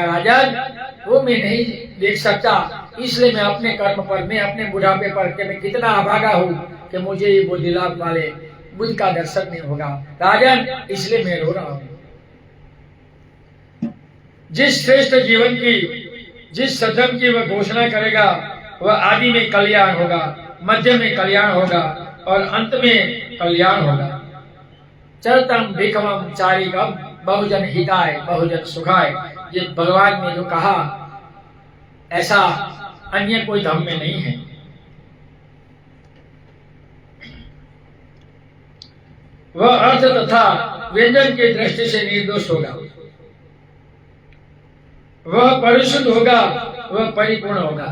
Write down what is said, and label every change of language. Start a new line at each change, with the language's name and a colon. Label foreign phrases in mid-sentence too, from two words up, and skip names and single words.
Hindi: राजन, वो मैं नहीं देख सकता, इसलिए मैं अपने कर्म पर, मैं अपने बुढ़ापे पर कि मैं कितना अभागा हूँ कि मुझे ये बुद्धि लाभ वाले बुद्ध का दर्शन नहीं होगा। राजन, इसलिए मैं रो रहा हूँ। जिस श्रेष्ठ जीवन की, जिस सद्धर्म की वह घोषणा करेगा, वह आदि में कल्याण होगा, मध्य में कल्याण होगा और अंत में कल्याण होगा।
Pali: चरतम भिखमम चारिकम बहुजन हिताय बहुजन सुखाय,
Hindi: ये भगवान ने जो कहा ऐसा अन्य कोई धर्म में नहीं है। वह अर्थ तथा व्यंजन की दृष्टि से निर्दोष होगा, वह परिशुद्ध होगा, वह परिपूर्ण होगा।